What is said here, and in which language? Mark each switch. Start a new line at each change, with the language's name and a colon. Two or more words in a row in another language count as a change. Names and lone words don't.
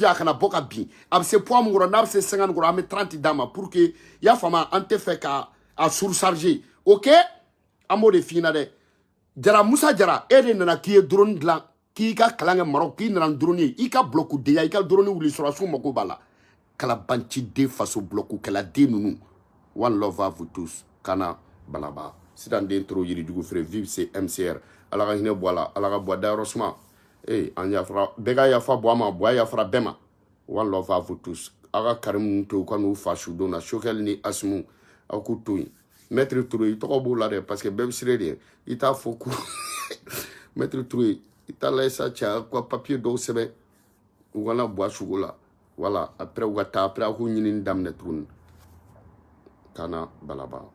Bambara: a kana bɔ ka bin a bɛ se poids mun kɔrɔ n'a bɛ se 50 kɔrɔ an bɛ 30 d'a ma
French: pour que
Bambara: i y'a faamu an tɛ fɛ ka a surcharger ok an b'o de f'i ɲɛna dɛ Jara Musa Jara e de nana k'i ye drone dilan k'i ka kalan kɛ Maroc k'i nana drone ye i ka bloc deya i ka drone wuli sɔrɔsiw mako b'a la kalabanci den faso bloc kɛla den ninnu
English: one love
French: à vous
Bambara: tous kana balaba sidan den toro yirijugu feere
French: vive c'est
Bambara: MCR ala ka hinɛ bɔ a la ala ka bɔ dayɔrɔ suma an yafara bɛɛ ka yafa bɔ a ma bɔ a yafara bɛɛ ma
English: one love
French: à vous tous
Bambara: aw ka karimu to u ka n'u fa su don na Choguel ni Asimu aw k'u to yen Maître Touré i tɔgɔ b'o la dɛ
French: parce que
Bambara: bɛɛ bɛ sire de i t'a fɔ ko Maître Touré i t'a layɛ sa cɛ ka papier dɔw sɛbɛn u kana bɔ a sugo la
French: voilà après
Bambara: u ka taa après aw k'u ɲinini daminɛ tuguni kana balaba